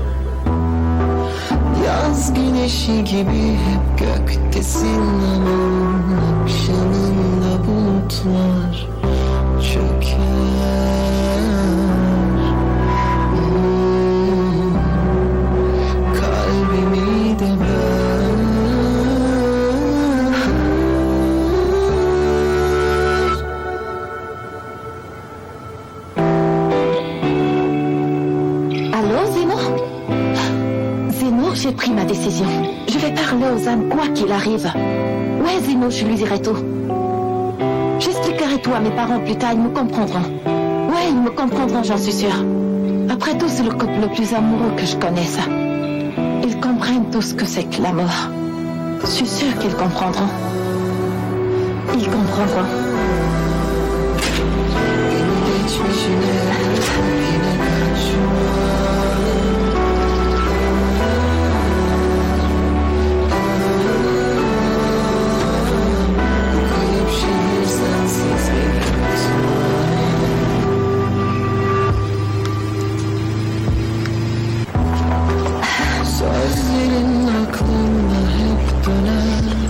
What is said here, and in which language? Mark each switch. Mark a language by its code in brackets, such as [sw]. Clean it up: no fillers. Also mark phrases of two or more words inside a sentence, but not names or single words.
[tr] Yaz güneşi gibi hep göktesin ama akşamında bulutlar çöker. Kalbimi de ver. [fr] Allô, Zeno? Zeno, j'ai pris ma décision. Je vais parler aux âmes quoi qu'il arrive. Ouais, Zeno, je lui dirai tout. J'expliquerai tout à mes parents plus tard, ils me comprendront. Ouais, ils me comprendront, j'en suis sûre. Après tout, c'est le couple le plus amoureux que je connaisse. Ils comprennent tout ce que c'est que la mort. Je suis sûre qu'ils comprendront. Ils comprendront. [tr] Geçmişine yine kaçma. Kayıp şehir sensiz bir sözlerin aklımda hep döner.